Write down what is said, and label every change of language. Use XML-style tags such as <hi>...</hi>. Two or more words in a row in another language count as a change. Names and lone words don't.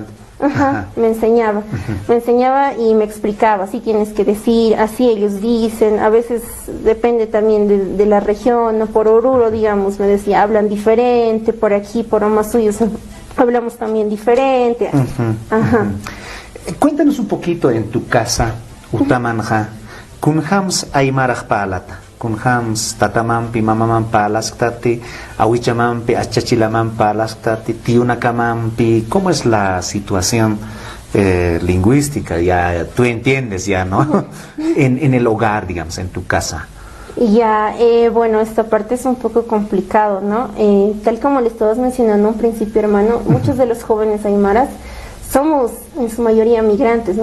<es>Me enseñaba y me explicaba, así tienes que decir, así ellos dicen. A veces depende también de la región, ¿no? Por Oruro, digamos, me decía, hablan diferente, por aquí, por Omasuyos hablamos también diferente. Cuéntanos un poquito en tu casa,</es> <ay>Utamanja, kunhams aymaraj palata. Kunhams tatamampi mamaman palaskati, awichamanpi achachilaman palaskati, tiunakamampi.</ay> <es>¿Cómo es la situación lingüística? Ya tú entiendes ya, ¿no? en el hogar, digamos, en tu casa. Ya, bueno, esta parte es un poco complicado, ¿no? Tal como le estabas mencionando un principio, hermano, muchos de los jóvenes aymaras somos en su mayoría migrantes, ¿no?</es>